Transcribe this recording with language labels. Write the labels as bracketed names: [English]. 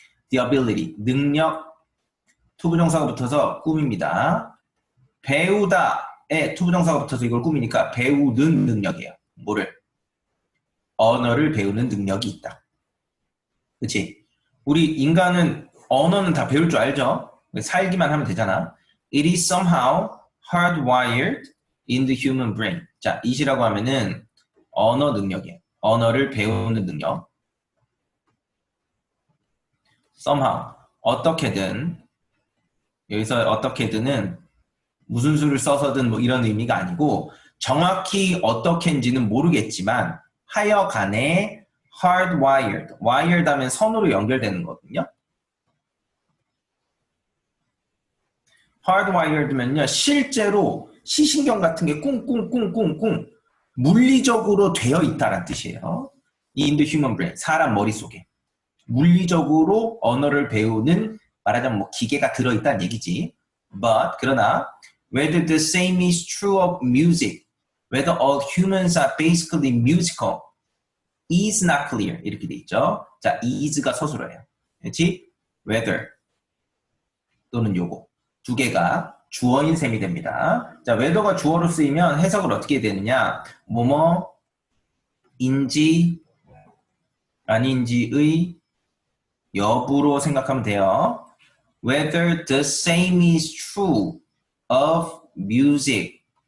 [English] The ability, [Korean] 능력, 투부정사가 붙어서 꿈입니다. 배우다에 투부정사가 붙어서 이걸 꿈이니까 배우는 능력이에요. 뭐를? 언어를 배우는 능력이 있다. 그치? 우리 인간은 언어는 다 배울 줄 알죠? 살기만 하면 되잖아. [English] It is somehow hardwired in the human brain. [Korean] 자, it이라고 하면은 언어 능력이에요. 언어를 배우는 능력. somehow, 어떻게든, 여기서 어떻게든은 무슨 수를 써서든 뭐 이런 의미가 아니고 정확히 어떻게인지는 모르겠지만 하여간에 hardwired, wired 하면 선으로 연결되는 거거든요. hardwired면요, 실제로 시신경 같은 게 꿍꿍꿍꿍꿍 물리적으로 되어 있다는 뜻이에요. [English] In the human brain, [Korean] 사람 머릿속에. 물리적으로 언어를 배우는 말하자면 뭐 기계가 들어있다는 얘기지. [English] But, 그러나 whether the same is true of music, whether all humans are basically musical, is not clear. [Korean] 이렇게 돼 있죠. 자, is가 서술어예요. 그렇지? whether 또는 요거. 두 개가 주어인 셈이 됩니다. 자, whether가 주어로 쓰이면 해석을 어떻게 되느냐? 뭐뭐인지 아닌지의 여부로 생각하면 돼요. [English] Whether the same is true of music.